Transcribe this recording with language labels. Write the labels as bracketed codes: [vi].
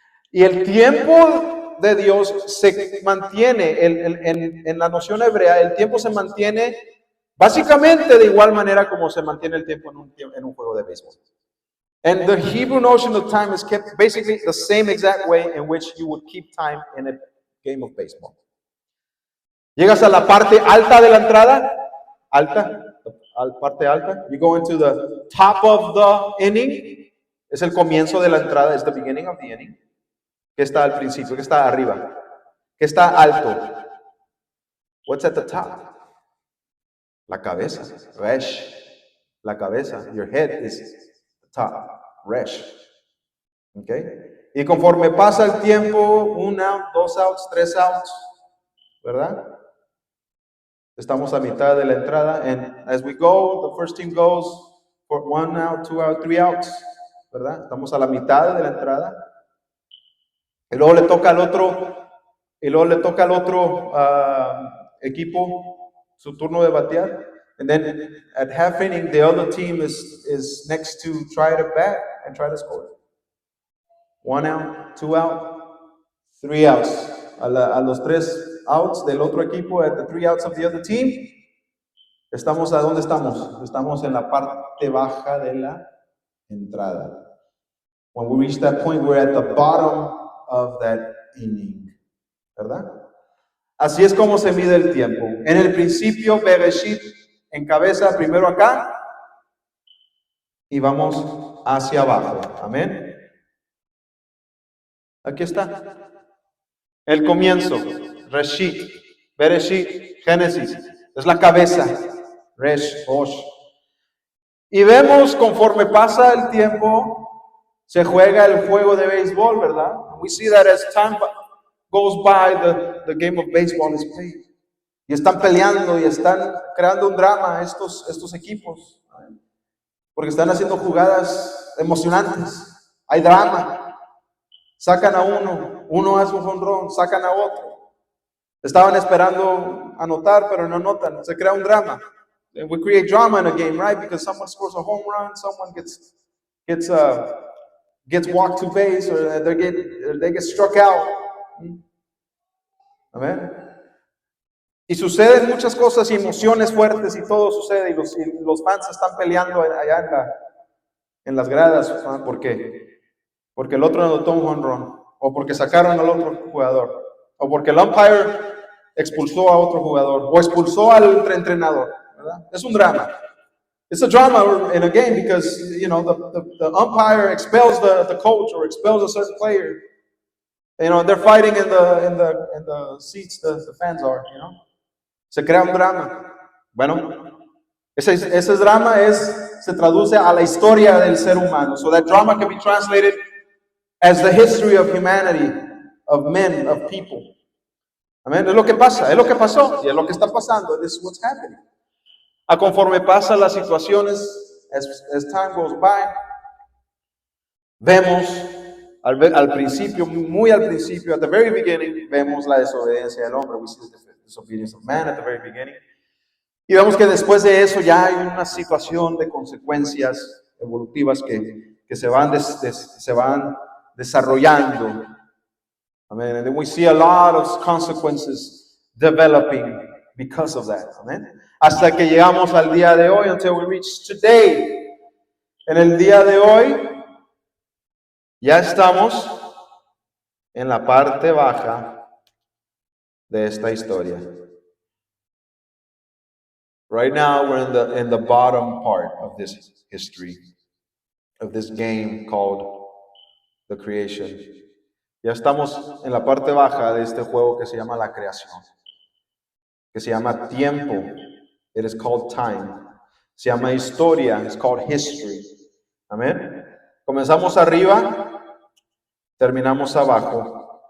[es] Y el tiempo de Dios se mantiene, en la noción hebrea, el tiempo se mantiene básicamente de igual manera como se mantiene el tiempo en un juego de béisbol. [en] And the Hebrew notion of time is kept basically the same exact way in which you would keep time in a game of baseball. [es] Llegas a la parte alta de la entrada, parte alta. [en] You go into the top of the inning. [es] Es el comienzo de la entrada, es [en] the beginning of the inning. [es] ¿Qué está al principio? ¿Qué está arriba? ¿Qué está alto? [en] What's at the top? [es] La cabeza, resh. La cabeza, [en] your head is the top, resh. Okay? [es] Y conforme pasa el tiempo, [en] 1 out, 2 outs, 3 outs, [es] ¿verdad? Estamos a mitad de la entrada, [en] and as we go, the first team goes for 1 out, 2 out, 3 outs, [es] ¿verdad? Estamos a la mitad de la entrada. Y luego le toca al otro equipo su turno de batear. [en] And then at half inning, the other team is next to try to bat and try to score. 1 out, 2 out, 3 outs. [es] A los 3 outs del otro equipo, [en] at the 3 outs of the other team, [es] estamos ¿a dónde estamos? Estamos en la parte baja de la entrada. [en] When we reach that point, we're at the bottom of that inning. [es] ¿Verdad? Así es como se mide el tiempo. En el principio, Bereshit encabeza primero acá y vamos hacia abajo. Amén. Aquí está. El comienzo. Reshit. Bereshit. Génesis. Es la cabeza. Resh. Osh. Y vemos conforme pasa el tiempo, se juega el juego de béisbol, ¿verdad? [en] We see that as time goes by, the game of baseball is played. [es] Y están peleando y están creando un drama estos equipos. Porque están haciendo jugadas emocionantes. Hay drama. Sacan a uno hace un jonrón, sacan a otro. Estaban esperando anotar, pero no anotan. Se crea un drama. [en] And we create drama in a game, right? Because someone scores a home run, someone gets walked to base, or they get struck out. Amen. [es] Y suceden muchas cosas y emociones fuertes y todo sucede y los fans están peleando allá en las gradas. ¿Por qué? Porque el otro anotó un home run, o porque sacaron al otro jugador, o porque el umpire expulsó a otro jugador, o expulsó al entrenador, ¿verdad? Es un drama. [en] It's a drama in a game because, the umpire expels the coach or expels a certain player. They're fighting in the seats, the fans are, [es] Se crea un drama. Bueno, ese drama se traduce a la historia del ser humano. [en] So that drama can be translated as the history of humanity, of men, of people. [es] Amén. Es lo que pasa, es lo que pasó y es lo que está pasando. [en] This is what's happening. [es] A conforme pasan las situaciones, [en] as time goes by, [es] vemos al principio, muy al principio, [en] at the very beginning, [es] vemos la desobediencia del hombre. [en] We see the disobedience of man at the very beginning. [es] Y vemos que después de eso ya hay una situación de consecuencias evolutivas que se van desarrollando. Amen. [en] And then we see a lot of consequences developing because of that. [es] Amen. Hasta que llegamos al día de hoy, [en] until we reach today. [es] En el día de hoy, ya estamos en la parte baja de esta historia. [en] Right now, we're in the bottom part of this history, of this game called the creation. [es] Ya estamos en la parte baja de este juego que se llama la creación, que se llama tiempo. [en] It is called time. [es] Se llama historia. [en] It's called history. Amén. [es] Comenzamos arriba, terminamos abajo.